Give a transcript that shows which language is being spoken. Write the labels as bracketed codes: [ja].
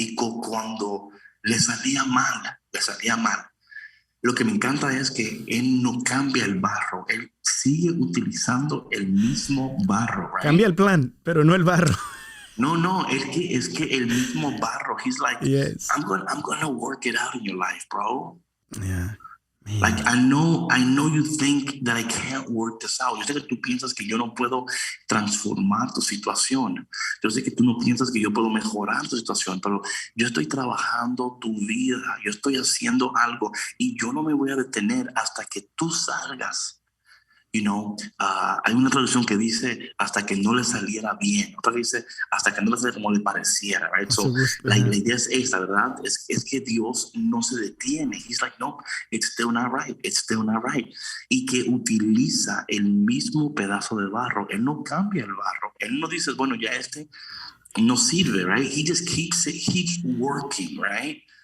[es] Y cuando le salía mal. Lo que me encanta es que él no cambia el barro, él sigue utilizando el mismo barro, right? Cambia el plan, pero no el barro. No, es que el mismo barro. [en] He's like, yes. I'm gonna work it out in your life, bro. Yeah. Man. Like, I know you think that I can't work this out. [es] Yo sé que tú piensas que yo no puedo transformar tu situación. Yo sé que tú no piensas que yo puedo mejorar tu situación, pero yo estoy trabajando tu vida. Yo estoy haciendo algo y yo no me voy a detener hasta que tú salgas. [en] You know, [es] hay una traducción que dice hasta que no le saliera bien, otra que dice hasta que no le saliera como le pareciera, right? So, la idea es esta, ¿verdad? Es que Dios no se detiene. [en] He's like, no, it's still not right, it's still not right. [es] Y que utiliza el mismo pedazo de barro. Él no cambia el barro. Él no dice, bueno, ya este no sirve, right? [en] He just keeps working, right?